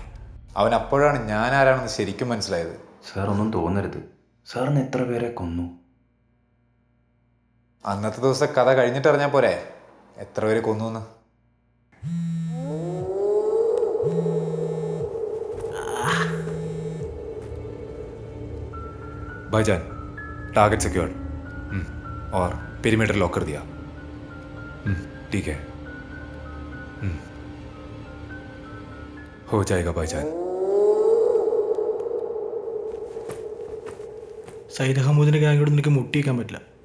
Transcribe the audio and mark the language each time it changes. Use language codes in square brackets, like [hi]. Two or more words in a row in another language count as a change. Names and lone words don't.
[ml] അവൻ അപ്പോഴാണ് ഞാൻ ആരാണെന്ന് ശരിക്കും മനസ്സിലായത്. സാർ ഒന്നും തോന്നരുത്. സാറിന് എത്ര പേരെ കൊന്നു? അന്നത്തെ ദിവസം കഥ കഴിഞ്ഞിട്ട് അറിഞ്ഞാൽ പോരെ എത്ര പേര് കൊന്നു. [hi] भाईजान, [en] target secured [hi] और [en] perimeter lock [hi] कर दिया. ठीक है, हो जाएगा भाईजान. [ml] സൈദ് അഹമ്മദിന്റെ ഗാങ്ങിയോട് നിനക്ക് മുട്ടിയേക്കാൻ പറ്റില്ല.